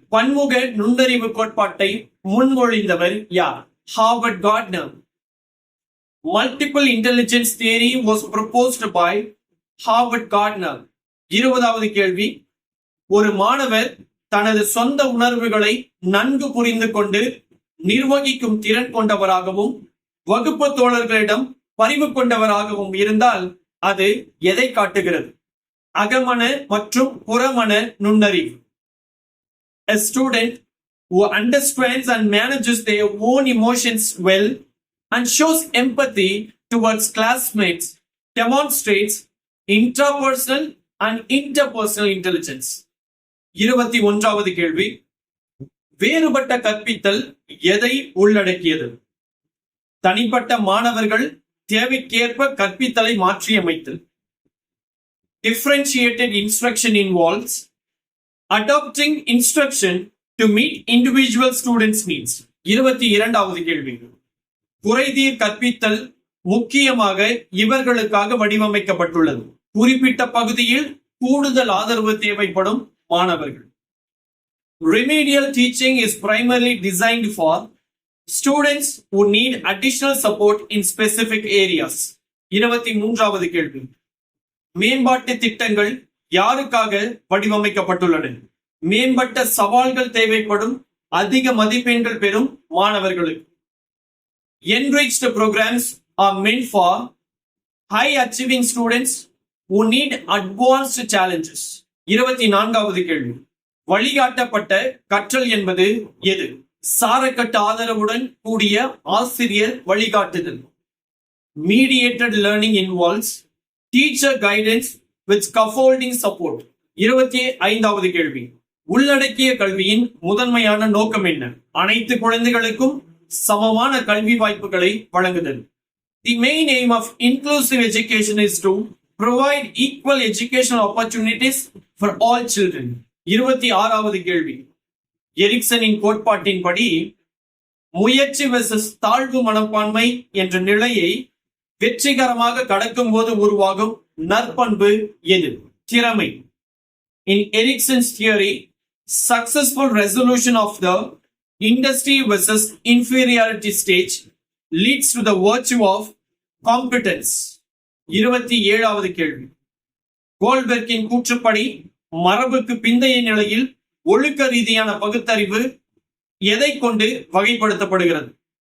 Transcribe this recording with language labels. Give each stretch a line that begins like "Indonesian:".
Tamil: பன்முக நுண்ணறிவு கோட்பாட்டை முன்மொழிந்தவர் யார்? Harvard Gardner.
English: Multiple intelligence theory was proposed by Harvard Gardner.
Tamil: 20வது கேள்வி. ஒரு மாணவர் தனது சொந்த உணர்வுகளை நன்கு புரிந்து கொண்டு நிர்வகிக்கும் திறன் கொண்டவராகவும் வகுப்பு தோழர்களிடம் பரிவு கொண்டவராகவும் இருந்தால் அது எதை காட்டுகிறது? அகமன மற்றும் புறமன நுண்ணறிவு.
English: A student who understands and manages their own emotions well and shows empathy towards classmates demonstrates intrapersonal and interpersonal intelligence.
Tamil: 21வது கேள்வி. வேறுபட்ட கற்பித்தல் எதை உள்ளடக்கியது? தனிப்பட்ட மாணவர்கள் தேவைக்கேற்ப கற்பித்தலை மாற்றியமைத்தல்.
English: Differentiated instruction involves adopting instruction to meet individual students' needs.
Tamil: 22வது கேள்வி. குறைதீர் கற்பித்தல் முக்கியமாக இவர்களுக்காக வடிவமைக்கப்பட்டுள்ளது. குறிப்பிட்ட பகுதியில் கூடுதல் ஆதரவு தேவைப்படும் மாணவர்கள்.
English: Remedial teaching is primarily designed for students who need additional support in specific areas.
Tamil: 23வது கேள்வி. மேம்பாட்டு திட்டங்கள் யாருக்காக வடிவமைக்கப்பட்டுள்ளன? மேம்பட்ட சவால்கள் தேவைப்படும் அதிக மதிப்பெண்கள் பெறும் மாணவர்களுக்கு.
English: Enriched programs are meant for high achieving students who need advanced challenges.
Tamil: 24வது கேள்வி. வழிகாட்டப்பட்ட கற்றல் என்பது எது? சாரக்கட்டு ஆதரவுடன் கூடிய ஆசிரியர் வழிகாட்டுதல்.
English: Mediated learning involves teacher guidance with scaffolding support.
Tamil: 25வது கேள்வி. உள்ளடக்கிய கல்வியின் முதன்மையான நோக்கம் என்ன? அனைத்து குழந்தைகளுக்கும் சமமான கல்வி வாய்ப்புகளை வழங்குதல்.
English: The main aim of inclusive education is to provide equal educational opportunities for all children.
Tamil: 26வது கேள்வி. எரிக்சனின் கோட்பாட்டின்படி முயற்சி வெர்சஸ் தாழ்வு மனப்பான்மை என்ற நிலையை வெற்றிகரமாக கடக்கும் போது உருவாகும் நற்பண்பு எது? திறமை.
English: In Erickson's theory, successful resolution of the industry versus inferiority stage leads to the virtue of competence.
Tamil: 27வது கேள்வி. கோல்பெர்க்கின் கூற்றுப்படி மரபுக்கு பிந்தைய நிலையில் ஒழுக்க ரீதியான பகுத்தறிவு எதை கொண்டு வகைப்படுத்தப்படுகிறது?